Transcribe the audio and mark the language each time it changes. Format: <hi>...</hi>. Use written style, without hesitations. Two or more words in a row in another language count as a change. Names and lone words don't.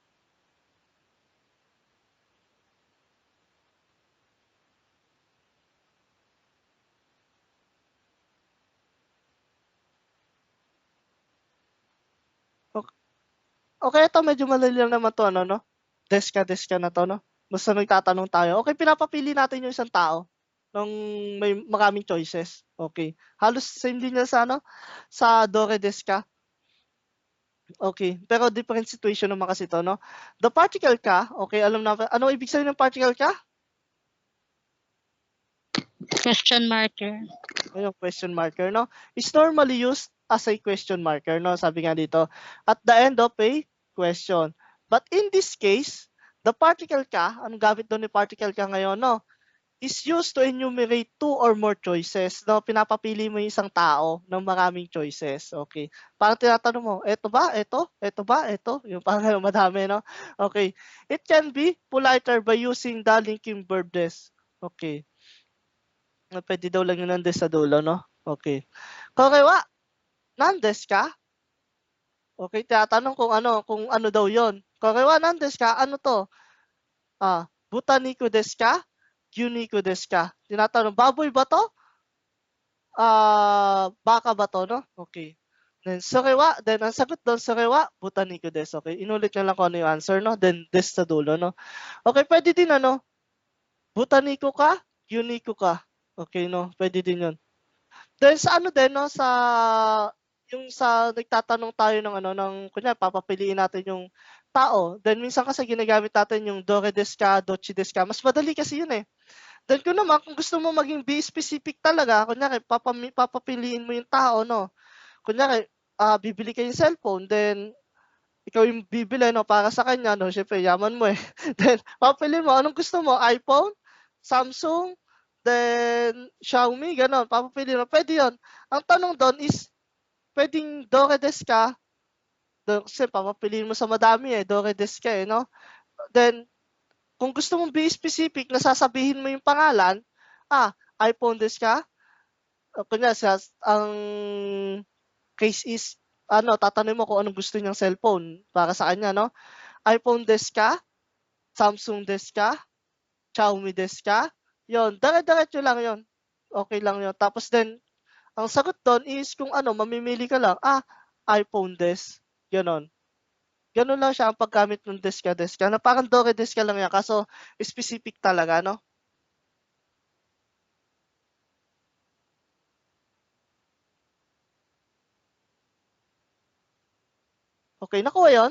<tl>Okay, ito medyo madali lang naman to, no? Deska na to, no? Basta nagtatanong tayo. Okay, pinapapili natin yung isang tao nung may maraming choices. Okay. Halos same din yan sa</tl> <ja>どれですか.</ja> <tl>Okay, pero different situation naman kasi to, no?</tl> <en>The particle ka,</en> <tl>okay, alam na, ano ibig sabihin ng particle ka?</tl> <en>Question marker.</en> <tl>Ayun,</tl> <en>question marker, no? Is normally used as a question marker, no?</en> <tl>Sabi nga dito,</tl> <en>at the end of a question. But in this case, the particle ka,</en> <tl>anong gamit doon ni particle ka ngayon, no?</tl> <en>Is used to enumerate 2 or more choices, no?</en> <tl>Pinapapili mo yung isang tao ng maraming choices, okay? Parang tinatanong mo, eto ba, eto ba, eto? Yung parang madami, no? Okay.</tl> <en>It can be politer by using the linking verb des.</en> <tl>Okay. Pwede daw lang yun ng des sa dulo, no?</tl> <ja>Okay. これは、何ですか?</ja> <tl>Okay, tinatanong kung ano daw yon.</tl> <ja>これは、何ですか?</ja> <tl>Ano to?</tl> <ja>豚肉ですか? 牛肉ですか?</ja> <tl>Tinatanong, baboy ba to? Baka ba to, no? Okay. Then, sorewa, then ang sagot doon,</tl> <ja>それは、豚肉です.</ja> <tl>Okay, inulit nyo lang kung ano yung answer, no? Then, desu sa dulo, no? Okay, pwede din,</tl> <ja>豚肉か? 牛肉か?</ja> <tl>Okay, no? Pwede din yun. Then sa din, no, yung sa nagtatanong tayo ng kunyari papapiliin natin yung tao. Then minsan kasi ginagamit natin yung</tl> <ja>どれですか、どっちですか.</ja> <tl>Mas madali kasi yun eh. Then kung gusto mo maging</tl> <en>be specific</en> <tl>talaga, kunyari papapiliin mo yung tao, no. Kunyari, bibili ka yung cellphone, then ikaw yung bibili, no, para sa kanya, no, syempre yaman mo eh. Then papili mo, anong gusto mo? iPhone, Samsung, then Xiaomi, ganon. Papapili mo. Pwede yun. Ang tanong doon is, pwedeng</tl> <ja>どれですか?</ja> <tl>Kasi papapiliin mo sa madami eh.</tl> <ja>どれですか eh, no?</ja> <tl>Then, kung gusto mong</tl> <en>be specific</en> <tl>na sasabihin mo yung pangalan,</tl> <ja>iPhone desu ka?</ja> <tl>Kunya, ang case is, tatanungin mo kung anong gusto niyang cellphone para sa kanya, no?</tl> <ja>iPhone desu ka? Samsung desu ka? Xiaomi desu ka?</ja> <tl>Yun, dire-diretso lang yun. Okay lang yun. Tapos then, ang sagot doon is kung mamimili ka lang,</tl> <ja>iPhone desu.</ja> <tl>Ganon. Ganon lang siya ang paggamit ng</tl> <ja>ですか.</ja> <tl>Na parang</tl> <ja>どれですか</ja> <tl>lang yan. Kaso, specific talaga, no? Okay, nakuha yun?</tl>